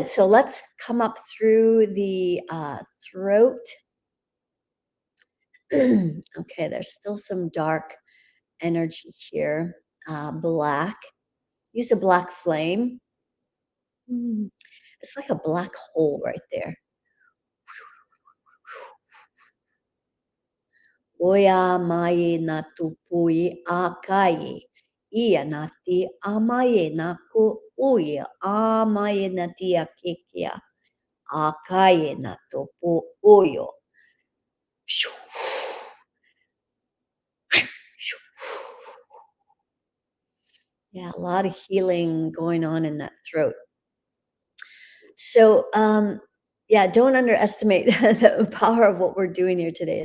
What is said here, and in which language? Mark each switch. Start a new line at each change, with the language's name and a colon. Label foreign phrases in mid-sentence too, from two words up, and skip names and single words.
English: So let's come up through the throat. Okay, there's still some dark energy here. Black. Use a black flame. Mm, It's like a black hole right there. Oya maye na tupui akai. Ia na ti amaye na ku uya amaye na ti akekia. Akaye na topu oyo. Shoo, shoo. Yeah, a lot of healing going on in that throat. So, yeah, don't underestimate the power of what we're doing here today.